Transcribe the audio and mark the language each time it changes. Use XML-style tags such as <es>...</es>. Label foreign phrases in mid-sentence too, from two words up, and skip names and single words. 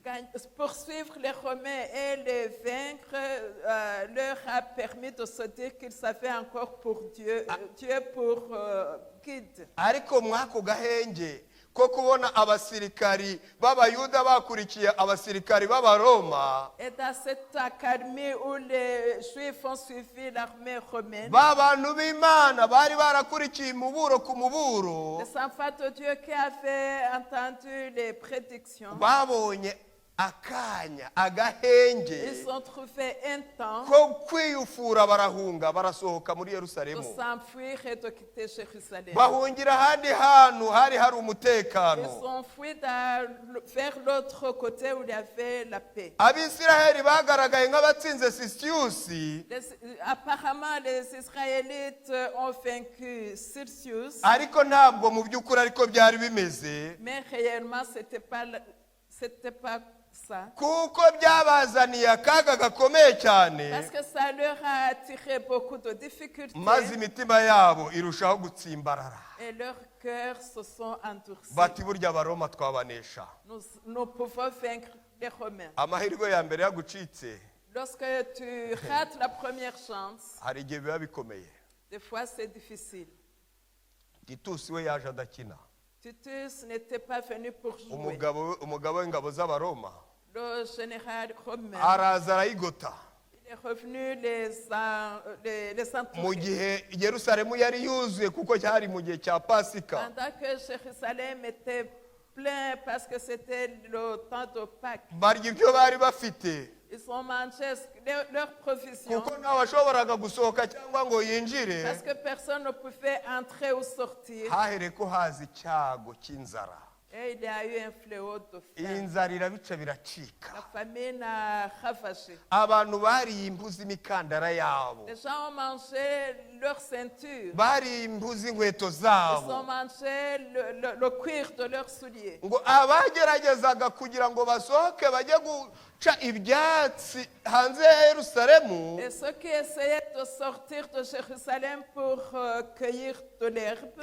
<fr>Poursuivre les Romains et les vaincre leur a permis de se dire qu'ils avaient encore pour Dieu pour guide.</fr> <rw>ariko mwako gahenge ko kubona abasirikari b'abayuda bakurikiye abasirikari b'abaroma,</rw> <fr>Et dans cette accalmie où les Juifs ont suivi l'armée romaine,</fr> <rw>ba bantu b'Imana bari barakurikiye umuburo ku muburo,</rw> <fr>les enfants de Dieu qui avaient entendu les prédictions,</fr> <rw>babonye akanya agahenge</rw> <fr>ils ont trouvé un temps</fr> <rw>ko kwiyufura, barahunga barasohoka muri</rw> <fr>de</fr> <rw>Yerusalemu,</rw> <fr>s'enfuir et de quitter Jérusalem.</fr> <rw>bahungira ahandi hantu hari hari</rw> <fr>Ils</fr> <rw>umutekano.</rw> <fr>ont fui vers l'autre côté où il y avait la paix.</fr> <rw>Abisiraheli bagaragaye nk'abatsinze Sisiyusi,</rw> <fr>Apparemment, les Israélites ont vaincu Sisius,</fr> <rw>ariko ntabwo mu by'ukuri ariko byari bimeze,</rw> <fr>mais réellement, c'était pas ça.</fr> <rw>kuko byabazaniye akaga gakomeye cyane,</rw> <fr>Parce que ça leur a attiré beaucoup de difficultés</fr> <rw>maze imitima yabo irushaho gutsimbarara,</rw> <fr>et leurs cœurs se sont endurcis.</fr> <rw>bati burya abaroma twabanesha.</rw> <fr>Nous pouvons vaincre les Romains.</fr> <rw>amahirwe ya mbere yagucitse,</rw> <fr>Lorsque tu rates la première chance,</fr> <rw>hari igihe biba bikomeye.</rw> <fr>des fois c'est difficile.</fr> <rw>Titusi we yaje adakina,</rw> <fr>Titus n'était pas venu pour jouer.</fr> <rw>umugabo w'ingabo z'abaroma</rw> <fr>Le général romain,</fr> <rw>araza arayigota,</rw> <fr>il est revenu les</fr> <rw>mu</rw> <fr>entourer.</fr> <rw>gihe Yerusalemu yari yuzuye kuko cyari mu gihe cya Pasika.</rw> <fr>Pendant que Jérusalem était plein parce que c'était le temps de Pâques,</fr> <rw>barya ibyo bari bafite,</rw> <fr>ils ont mangé leurs provisions</fr> <rw>kuko ntawe washoboraga gusohoka cyangwa ngo</rw> <fr>parce</fr> <rw>yinjire.</rw> <fr>que personne ne pouvait entrer ou sortir.</fr> <rw>hahereko haza icyago cy'inzara,</rw> <fr>Et il y a eu un fléau de</fr> <rw>iyi</rw> <fr>faim.</fr> <rw>nzara irabica biracika.</rw> <fr>La famine a ravagé.</fr> <rw>abantu bariye impu z'imikandara yabo,</rw> <fr>Les gens ont mangé leur ceinture.</fr> <rw>bariye impu z'inkweto</rw> <fr>Ils ont</fr> <rw>zabo,</rw> <fr>mangé le cuir de leurs souliers.</fr> <rw>ngo abageragezaga kugira ngo basohoke bajye guca ibyatsi hanze ya Yerusalemu,</rw> <fr>Et ceux qui essayaient de sortir de Jérusalem pour cueillir de l'herbe,</fr>